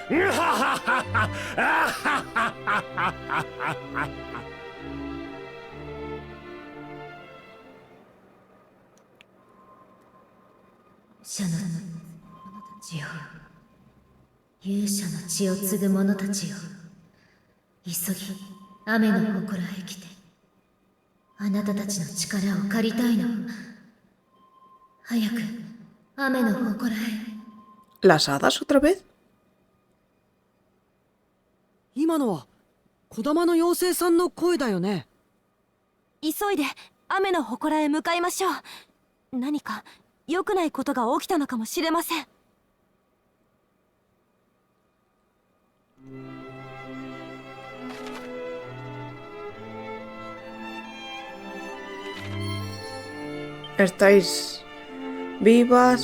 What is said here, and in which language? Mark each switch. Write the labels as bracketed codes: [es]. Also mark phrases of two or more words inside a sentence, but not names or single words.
[ja] 者の血よ、勇者の血を継ぐ者たちよ、急ぎ雨の祠へ来て、あなたたちの力を借りたいの。早く雨の祠へ。 [es] ¿Las hadas otra vez? [ja] 今のは児玉の妖精さんの声だよね。急いで雨の祠へ向かいましょう。何か良くないことが起きたのかもしれません。 [es] ¿Estáis vivas?